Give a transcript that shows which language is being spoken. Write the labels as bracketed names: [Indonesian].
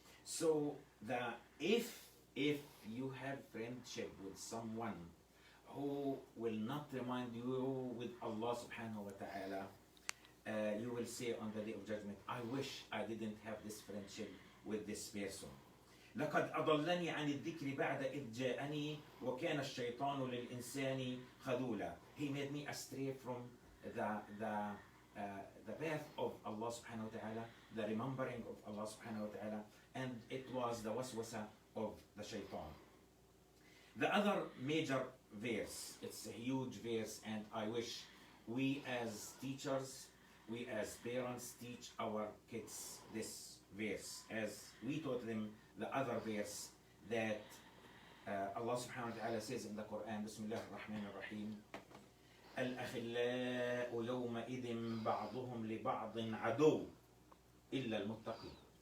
[English] So if you have friendship with someone who will not remind you with Allah subhanahu wa ta'ala, you will say on the day of judgment, I wish I didn't have this friendship with this person. [Arabic] لقد أضلني عن الذكر بعد إذ جاءني وكان الشيطان للإنسان خذولا. [English] He made me astray from the path of Allah subhanahu wa ta'ala, the remembering of Allah subhanahu wa ta'ala, and it was the waswasa of the shaitan. The other major verse, it's a huge verse, and I wish we as teachers, we as parents teach our kids this verse as we taught them the other verse that Allah subhanahu wa ta'ala says in the Quran, Bismillah ar-Rahman ar-Rahim, [Arabic] الأخلاء يومئذ بعضهم لبعض عدو إلا المتقين.